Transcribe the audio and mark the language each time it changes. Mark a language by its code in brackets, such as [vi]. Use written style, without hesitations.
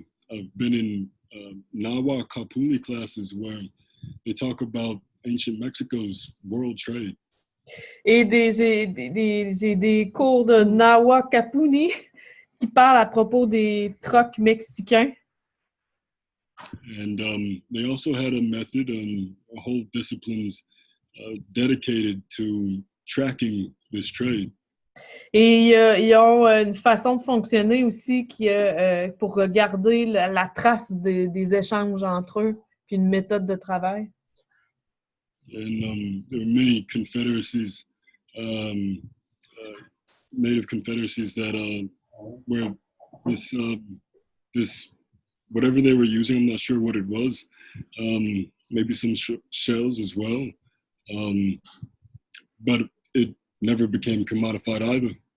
[en] I've been in Nawa Kapuli classes where they talk about ancient Mexico's world trade. [fr] Et j'ai des cours de Nawa Kapuni qui parlent à propos des trocs mexicains. [en] And they also had a method and a whole disciplines dedicated to tracking this trade. [fr] Et ils ont une façon de fonctionner aussi pour garder la trace des échanges entre eux, puis une méthode de travail. [en] And there were many confederacies, native confederacies that where this whatever they were using, I'm not sure what it was, maybe some shells as well, but it never became commodified either.